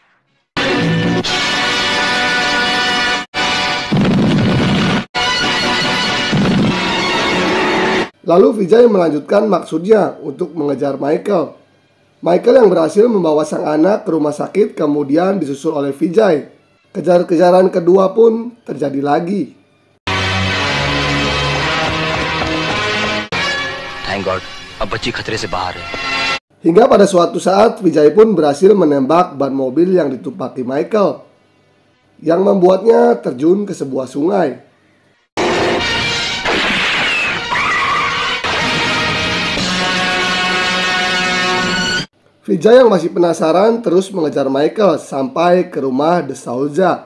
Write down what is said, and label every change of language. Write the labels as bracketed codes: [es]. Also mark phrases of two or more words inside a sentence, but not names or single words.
[id] Lalu Vijay melanjutkan maksudnya untuk mengejar Michael. Michael yang berhasil membawa sang anak ke rumah sakit kemudian disusul oleh Vijay. Kejar-kejaran kedua pun terjadi lagi. [en] Thank God, [hi] अब बच्ची खतरे से बाहर है। [id] Hingga pada suatu saat Vijay pun berhasil menembak ban mobil yang ditumpaki Michael, yang membuatnya terjun ke sebuah sungai. Vijay yang masih penasaran terus mengejar Michael sampai ke rumah De Souza.